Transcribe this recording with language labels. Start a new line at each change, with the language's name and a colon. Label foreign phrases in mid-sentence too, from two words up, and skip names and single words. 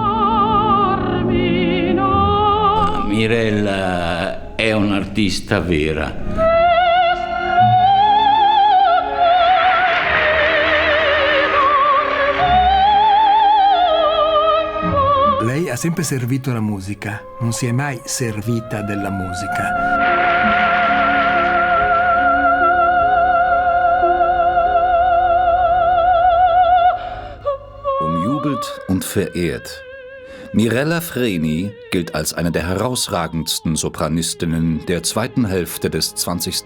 Italian: Mirella è un'artista vera. Lei ha sempre servito la musica, non si è mai servita della musica.
German: Umjubelt und verehrt. Mirella Freni gilt als eine der herausragendsten Sopranistinnen der zweiten Hälfte des 20.